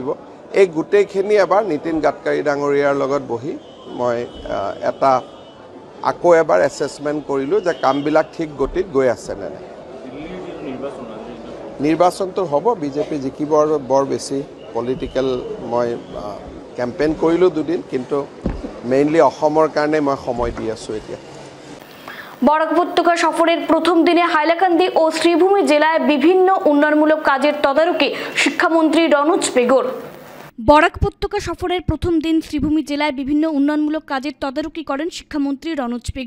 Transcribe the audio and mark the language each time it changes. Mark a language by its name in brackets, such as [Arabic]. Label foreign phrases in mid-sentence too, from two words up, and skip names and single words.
[Assamese] এই গোটেইখিনি এবাৰ নীতিন গাডকাৰী ডাঙৰীয়াৰ লগত বহি মই আকৌ এবাৰ এছেছমেণ্ট কৰিলোঁ যে কামবিলাক ঠিক গতিত গৈ আছে নে নাই। নিৰ্বাচনটো হ'ব, বিজেপি জিকিব, বৰ বেছি পলিটিকেল মই কেম্পেইন কৰিলোঁ দুদিন, কিন্তু মেইনলি অসমৰ কাৰণে মই সময় দি আছোঁ এতিয়া। [Bangla] বরাক উপত্যকা সফরের প্রথম দিনে হাইলাকান্দি ও শ্রীভূমি জেলায় বিভিন্ন উন্নয়নমূলক কাজের তদারকি শিক্ষামন্ত্রী রনোজ পেগুর। বরাক উপত্যকা সফরের প্রথম দিন শ্রীভূমি জেলায় বিভিন্ন উন্নয়নমূলক কাজের তদারকি করেন শিক্ষামন্ত্রী রনোজ পেগু।